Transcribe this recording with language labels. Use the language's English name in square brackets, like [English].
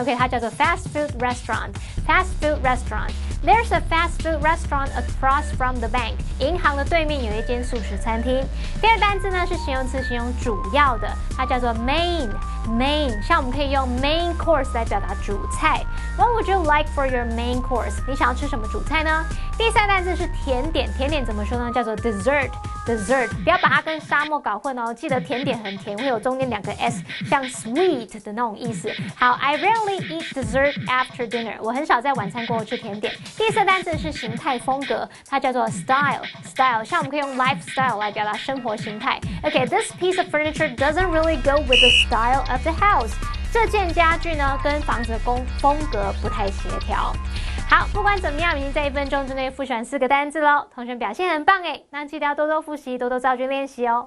[English] OK， [Chinese] 它叫做 [English] fast food restaurant。fast food restaurant。There's a fast food restaurant across from the bank。 [Chinese] 银行的对面有一间素食餐厅。第二个单字呢是形容词，形容主要的，它叫做 main。 main， 像我们可以用 main course 来表达主菜。 [English] What would you like for your main course？ [Chinese] 你想要吃什么主菜呢？第3单字是甜点，甜点怎么说呢？叫做 dessert。dessert， 不要把它跟沙漠搞混哦。记得甜点很甜，会有中间2个 s， 像 sweet 的那种意思。 [English] 好 ，I rarely eat dessert after dinner。 [Chinese] 我很少在晚餐过后吃甜点。第4单字是形态风格，它叫做 style。style， 像我们可以用 lifestyle 来表达生活形态。 [English] Okay，this piece of furniture doesn't really go with the style of the house。 [Chinese] 这件家具呢，跟房子的风格不太协调。好，不管怎么样，已经在1分钟之内复习完4个单字喽。同学表现很棒诶，那记得要多多复习，多多造句练习哦。